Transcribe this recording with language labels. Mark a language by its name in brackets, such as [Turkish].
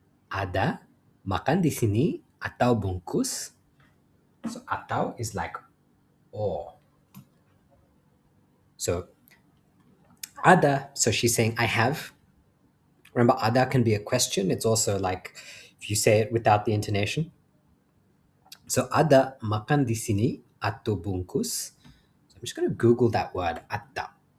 [Indonesian] Ada. Makan di sini atau bungkus? [English] So atau is like or. So ada. So she's saying I have. Remember, ada can be a question. It's also like if you say it without the intonation. [Indonesian] So ada makan di sini atau bungkus? [English] So I'm just going to Google that word ada.